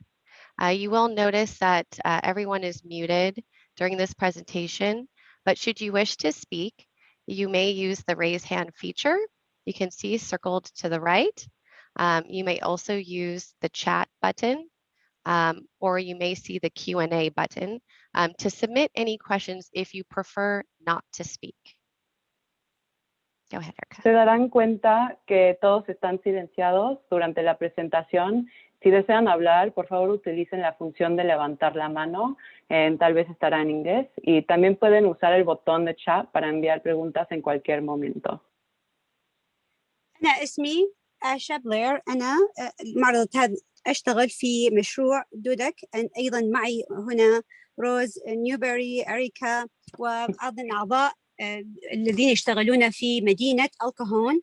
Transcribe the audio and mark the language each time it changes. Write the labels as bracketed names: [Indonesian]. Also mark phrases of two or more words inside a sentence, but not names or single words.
[English] You will notice that everyone is muted during this presentation, but should you wish to speak, you may use the raise hand feature. You can see circled to the right. You may also use the chat button, or you may see the Q&A button to submit any questions if you prefer not to speak. Go ahead, Erica. [Spanish] Se darán cuenta que todos están silenciados durante la presentación. Si desean hablar, por favor utilicen la función de levantar la mano, tal vez estará en inglés, y también pueden usar el botón de chat para enviar preguntas en cualquier momento. [Arabic] أنا اسمي آشا بلير، أنا معرض هذا أشتغل في مشروع دودك، أيضا معي هنا روز نيوبري، أريكا، وأيضا أعضاء الذين يشتغلون في مدينة الكهون.